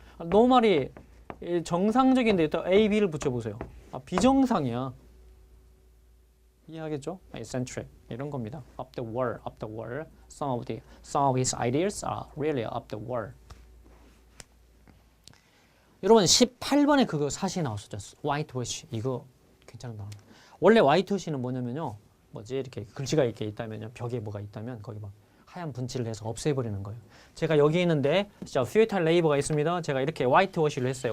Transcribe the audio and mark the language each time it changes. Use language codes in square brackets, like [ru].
[ko] normal이 정상적인데 또 A, B를 붙여보세요. 비정상이야. 이해하겠죠? eccentric 이런 겁니다. [en] up the wall. Some of his ideas are really up the wall. [ko] 여러분 18번에 그거 사실 나왔었죠. whitewash. 이거 괜찮은 단어. 원래 whitewash는 뭐냐면요. 이렇게 글씨가 이렇게 있다면요. 벽에 뭐가 있다면 거기 막 하얀 분칠을 해서 없애버리는 거예요. 제가 여기 있는데 진짜 futile labor가 있습니다. 제가 이렇게 whitewash를 했어요.